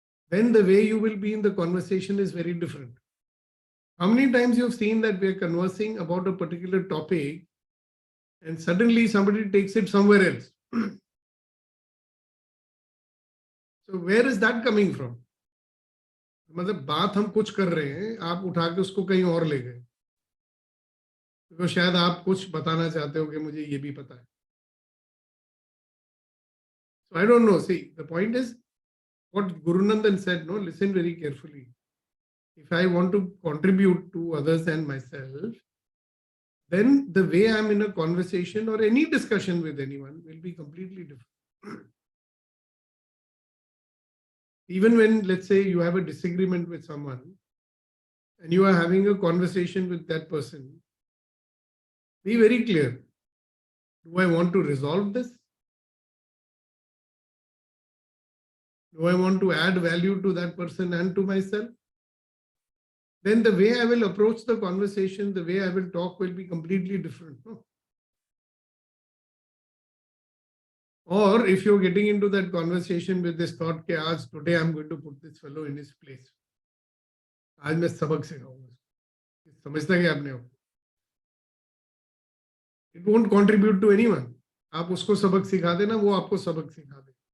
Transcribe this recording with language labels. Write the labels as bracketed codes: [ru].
[en] Then the way you will be in the conversation is very different. How many times you've seen that we're conversing about a particular topic and suddenly somebody takes it somewhere else? So where is that coming from? [hi] मतलब बात हम कुछ कर रहे हैं, आप उठा के उसको कहीं और ले गए, तो शायद आप कुछ बताना चाहते हो कि मुझे ये भी पता है. [en] So I don't know. See, the point is what Guru Nandan said. No, listen very carefully. If I want to contribute to others and myself, then the way I'm in a conversation or any discussion with anyone will be completely different. Even when, let's say, you have a disagreement with someone and you are having a conversation with that person, be very clear. Do I want to resolve this? Do I want to add value to that person and to myself? Then the way I will approach the conversation, the way I will talk will be completely different. No? Or if you're getting into that conversation with this thought, today I'm going to put this fellow in his place. [hi] आज मैं सबक सिखाऊंगा. समझता क्या आपने? [en] It won't contribute to anyone. [hi] आप उसको सबक सिखा देना, वो आपको सबक सिखा दे.